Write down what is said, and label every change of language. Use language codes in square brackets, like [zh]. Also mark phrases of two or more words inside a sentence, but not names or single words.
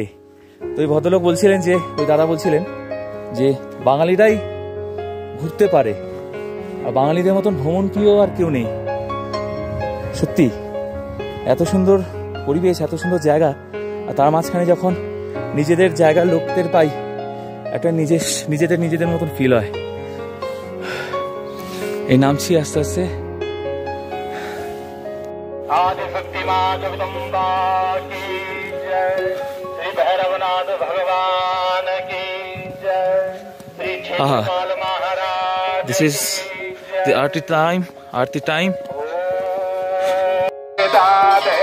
[bn] তো এই ভদ্রলোক বলছিলেন যে, ওই দাদা বলছিলেন যে বাঙালিরাই ঘুরতে পারে, আর বাঙালিদের মতন ভ্রমণ প্রিয় আর কেউ নেই। সত্যি এত সুন্দর পরিবেশ, এত সুন্দর জায়গা, আর তার মাঝখানে যখন নিজেদের জায়গার লোকদের পাই, একটা নিজেদের মতন ফিল হয়। এই নামছি আস্তে আস্তে। [hi] आदिशक्ति मां जगदम्बा की जय, श्री भैरवनाथ भगवान की जय, श्री क्षेत्रपाल महाराज। [en] This is the arti time.